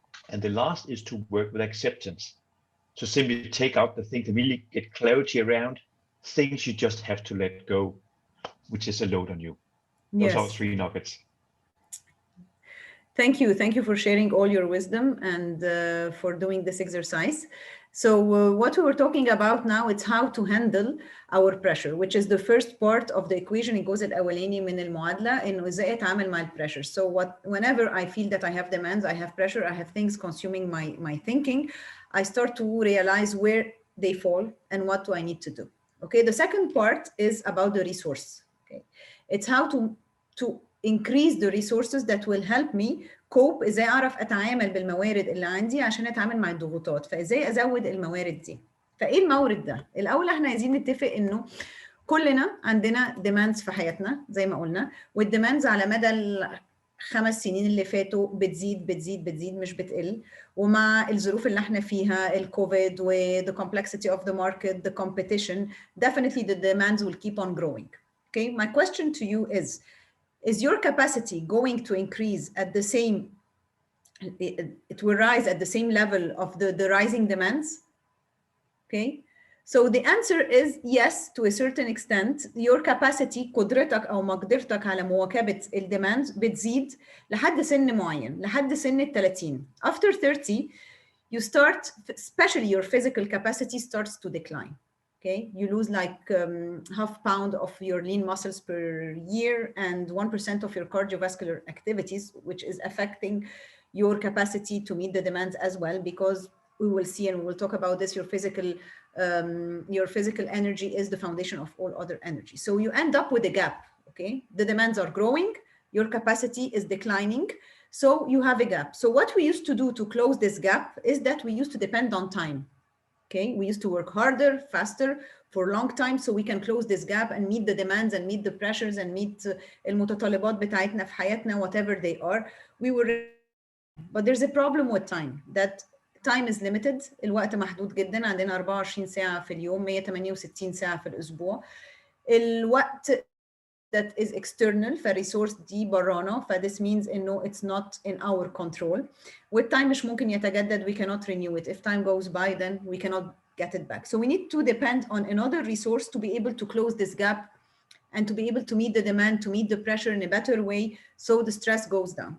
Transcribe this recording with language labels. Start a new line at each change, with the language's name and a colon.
English: And the last is to work with acceptance. So simply take out the things and really get clarity around things you just have to let go, which is a load on you. Those are 3 nuggets. Thank you. Thank you for sharing all your wisdom and for doing this exercise. So what we were talking about now, it's how to handle our pressure, which is the first part of the equation.
Arabic: الجزء الأولاني من المعادلة إنه إزاي أتعامل مع pressure.
English: So whenever I feel that I have demands, I have pressure, I have things consuming my thinking, I start to realize where they fall and what do I need to do. Okay, the second part is about the resource. Okay, it's how to increase the resources that will help me cope.
Arabic: ازاي اعرف اتعامل بالموارد اللي عندي عشان اتعامل مع الضغوطات، فازاي ازود الموارد دي. فايه المورد ده؟ الاول احنا عايزين نتفق انه كلنا عندنا ديماندز في حياتنا زي ما قلنا، والديماندز على مدى ال5 سنين اللي فاتوا بتزيد بتزيد بتزيد مش بتقل، ومع الظروف اللي احنا فيها الكوفيد و the complexity of the market, the competition, definitely the demands will keep on growing.
English: Okay, my question to you is your capacity going to increase at the same, it will rise at the same level of the rising demands? Okay, so the answer is yes, to a certain extent.
Arabic: Your capacity, قدرتك أو مقدرتك على مواكبة الdemands بتزيد لحد سن معين، لحد سن ال30.
English: After 30, you start, especially your physical capacity starts to decline. Okay, you lose like half pound of your lean muscles per year and 1% of your cardiovascular activities, which is affecting your capacity to meet the demands as well, because we will see, and we will talk about this, your physical energy is the foundation of all other energy. So you end up with a gap. Okay, the demands are growing, your capacity is declining, so you have a gap. So what we used to do to close this gap is that we used to depend on time. Okay, we used to work harder, faster for a long time so we can close this gap and meet the demands and meet the pressures and meet المتطلبات بتاعتنا في حياتنا, whatever they are. We were, but there's a problem with time, that time is limited.
Arabic: الوقت محدود جدا، عندنا 24 ساعة في اليوم، 168 ساعة في الأسبوع. الوقت
English: that is external فالريسورس دي برانا فthis means انه it's not in our control. With time مش ممكن يتجدد, we cannot renew it. If time goes by then we cannot get it back. So we need to depend on another resource to be able to close this gap and to be able to meet the demand, to meet the pressure in a better way, so the stress goes down.